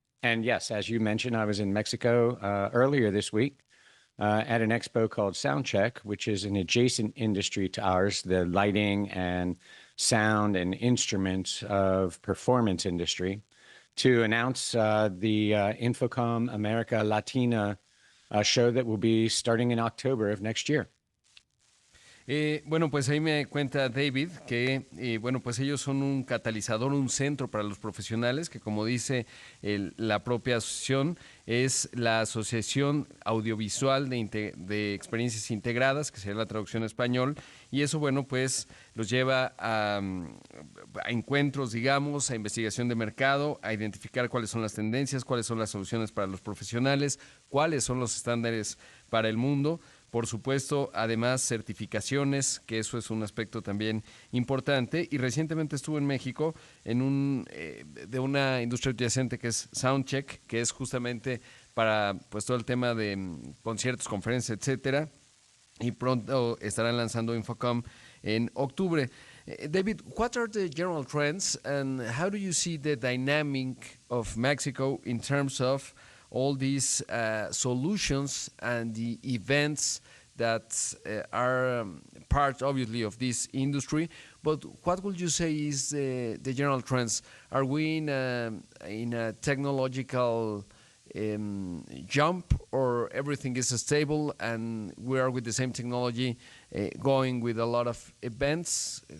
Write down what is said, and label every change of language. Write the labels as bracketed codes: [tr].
[en] And yes, as you mentioned, I was in Mexico earlier this week at an expo called Soundcheck, which is an adjacent industry to ours, the lighting and sound and instruments of performance industry, to announce the Infocom America Latina show that will be starting in October of next year. [es] Bueno, pues ahí me cuenta David que, bueno, pues ellos son un catalizador, un centro para los profesionales, que como dice la propia asociación, es la Asociación Audiovisual de Experiencias Integradas, que sería la traducción en español, y eso, bueno, pues los lleva a encuentros, digamos, a investigación de mercado, a identificar cuáles son las tendencias, cuáles son las soluciones para los profesionales, cuáles son los estándares para el mundo. Por supuesto, además, certificaciones, que eso es un aspecto también importante. Y recientemente estuve en México de una industria adyacente que es Soundcheck, que es justamente para pues todo el tema de conciertos, conferencias, etcétera. Y pronto estarán lanzando Infocom en octubre. [en] David, what are the general trends and how do you see the dynamic of Mexico in terms of all these solutions and the events that are part, obviously, of this industry? But what would you say is the general trends? Are we in a technological jump, or everything is stable and we are with the same technology going with a lot of events?